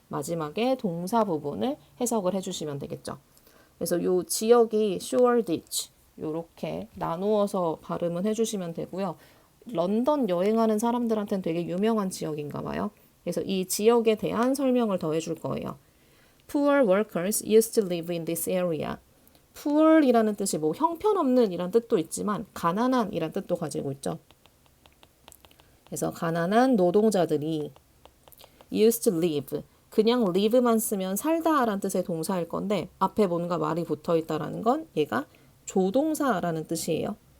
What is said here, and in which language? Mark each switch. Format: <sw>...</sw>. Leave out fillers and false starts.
<ko>마지막에 동사 부분을 해석을 해주시면 되겠죠. 그래서 요 지역이 쇼어디치 요렇게 나누어서 발음은 해주시면 되고요. 런던 여행하는 사람들한테는 되게 유명한 지역인가 봐요. 그래서 이 지역에 대한 설명을 더 해줄 거예요.</ko> <en>Poor workers used to live in this area.</en> <ko>poor이라는 뜻이 뭐 형편없는 이란 뜻도 있지만 가난한 이란 뜻도 가지고 있죠. 그래서 가난한 노동자들이</ko> <en>used to live.</en> <ko>그냥 live만 쓰면 살다라는 뜻의 동사일 건데 앞에 뭔가 말이 붙어 있다라는 건 얘가 조동사라는 뜻이에요.</ko>